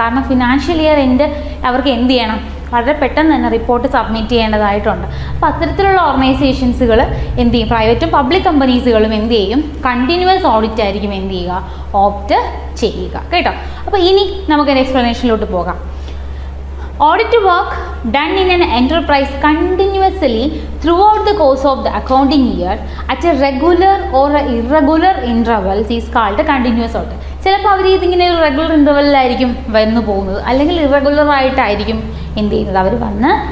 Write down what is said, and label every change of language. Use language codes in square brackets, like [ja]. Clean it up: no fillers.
[ml] കാരണം financial year end അവർക്ക് എന്ത് ചെയ്യണം? വളരെ പെട്ടെന്ന് തന്നെ റിപ്പോർട്ട് സബ്മിറ്റ് ചെയ്യേണ്ടതായിട്ടുണ്ട്. അപ്പോൾ അത്തരത്തിലുള്ള ഓർഗനൈസേഷൻസുകൾ എന്ത് ചെയ്യും? പ്രൈവറ്റും പബ്ലിക് കമ്പനീസുകളും എന്ത് ചെയ്യും? കണ്ടിന്യൂസ് ഓഡിറ്റ് ആയിരിക്കും എന്ത് ചെയ്യുക? ഓപ്റ്റ് ചെയ്യുക കേട്ടോ. അപ്പോൾ ഇനി നമുക്കൊരു എക്സ്പ്ലനേഷനിലോട്ട് പോകാം. [en] Audit work done in an enterprise continuously throughout the course of the accounting year at a regular or a irregular intervals is called a continuous audit. [ml] ചിലപ്പോൾ അവർ ഇതിങ്ങനെ ഒരു റെഗുലർ ഇൻ്റർവെല്ലിലായിരിക്കും വന്നു പോകുന്നത്, അല്ലെങ്കിൽ ഇറഗുലർ ആയിട്ടായിരിക്കും എന്ത് ചെയ്യുന്നത്? അവർ വന്ന്